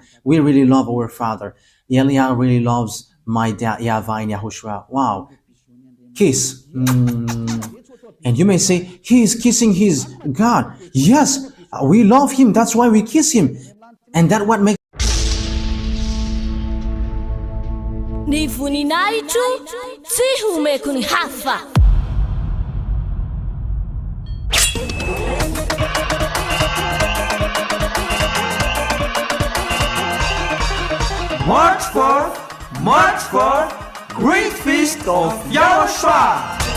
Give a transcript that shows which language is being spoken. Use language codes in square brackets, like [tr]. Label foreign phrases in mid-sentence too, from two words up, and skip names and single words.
[en] We really love our Father. Elia really loves my dad, YAHVAH and YAHOSHUAH. Wow. Kiss. And you may say, he is kissing his God. Yes, we love him. That's why we kiss him. And that's what makes [mg] Ny voninahitro tsy homeko ny hafa. [en] March 4, Great Feast of YAHOSHUAH.